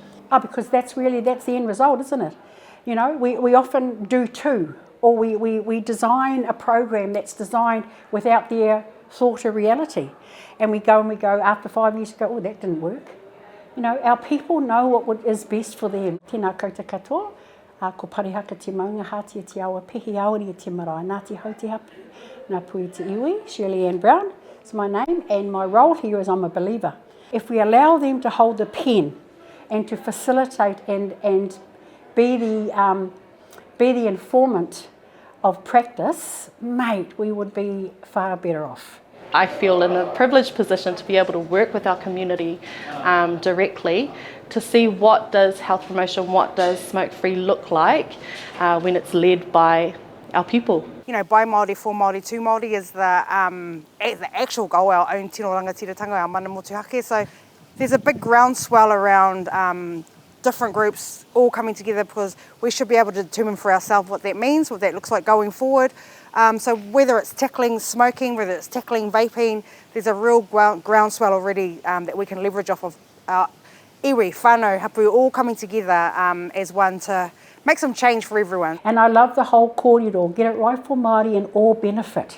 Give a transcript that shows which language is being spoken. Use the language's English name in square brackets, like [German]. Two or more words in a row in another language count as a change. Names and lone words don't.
[English] Because that's the end result, isn't it? We often do two, or we design a program that's designed without their thought of reality. And we go after 5 years ago, oh, that didn't work. Our people know what is best for them. [Māori] Tēnā koutou katoa, ko parihaka te maunga hātia te awa pehi aori te marae, nā te hau te hapu, nā pui te iwi, [English] Shirley Ann Brown is my name, and my role here is I'm a believer. If we allow them to hold the pen and to facilitate and be the informant of practice, mate, we would be far better off. I feel in a privileged position to be able to work with our community directly to see what does health promotion, what does smoke-free look like when it's led by our people. By Māori, for Māori, to Māori is the actual goal, our own [Māori] tino oranga tiratanga, [English] our [Māori] mana Motuhake. [English] So there's a big groundswell around different groups all coming together, because we should be able to determine for ourselves what that means, what that looks like going forward. So whether it's tackling smoking, whether it's tackling vaping, there's a real groundswell already that we can leverage off of our [Māori] iwi, whānau, hapu, [English] all coming together as one to make some change for everyone. And I love the whole kōrero, get it right for Māori and all benefit.